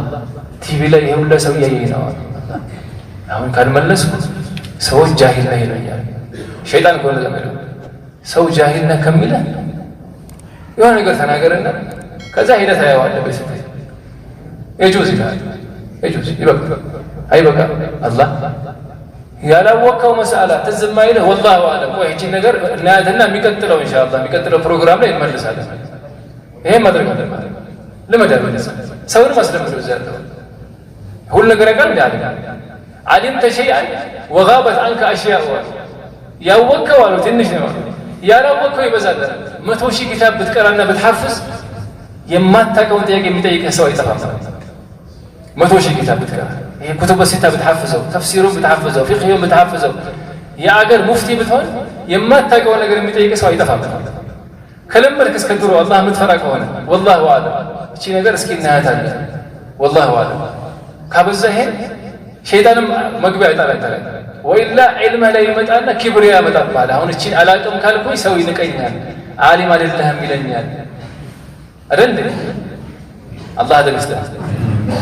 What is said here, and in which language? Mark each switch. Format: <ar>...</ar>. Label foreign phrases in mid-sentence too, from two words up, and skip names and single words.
<am>ቲቪ ላይ ይሄ ሁሉ ሰው ያየኝ ነው አሁን ካልመለስኩት ሰዎች ጃሂል ነው ይለኛል ሸይጣን እኮ ነው የሚለው ሰው ጃሂል ነው ከሚለው የሆነ ነገር ተናገረና ከዛ ሄደህ ታየዋለህ በስተ የጁዝ ይላል የጁዝ ይበቃ አይበቃ አላህ ያላወቀው መስአላ ትዝም አይልህ</am> <ar>والله اعلم</ar> <am>ቆይ እቺ ነገር እናያትና የሚቀጥለው ኢንሻአላህ የሚቀጥለው ፕሮግራም ላይ እንመልሳለን ይሄ ማድረግ አለበት ለመደረስ ሰውን ማስደምሩ ዘለው ሁሉ ነገር ቀን ያለ</am> <ar>علمت شيئا وغابت عنك اشياء</ar> <am>ያወቀው አሉ ትንሽ ነው ያላወቀው ይበዛል 100 ሺህ ኪታብ ብትቀራና ብትሐፍዝ የማታውቀውን ጥያቄ የሚጠይቅህ ሰው አይጠፋም 100 ሺህ ኪታብ ብትቀራ ይሄ</am> <ar>كتب ستة</ar> <am>ብትሐፍዘው ተፍሲሩን ብትሐፍዘው ፊቅሁን ብትሐፍዘው የአገር ሙፍቲ ብትሆን የማታውቀውን ነገር የሚጠይቅህ ሰው አይጠፋም ከለመድክ እስከ ድሮ አላህ ምትፈራ ከሆነ</am> <ar>والله اعلم</ar> <am>እቺ ነገር እስኪ እናያታለን</am> <ar>والله اعلم</ar> <am>ካበዛህ ሸይጣንም መግቢያ ይጣላል ወይላ ዒልም ላይ ይመጣና ክብሪያ ያመጣባል አሁን እቺ አላቅም ካልኩኝ ሰው ይንቀኛል ዓሊም አይደለህም ይለኛል አይደል አላህ ደምስታ</am>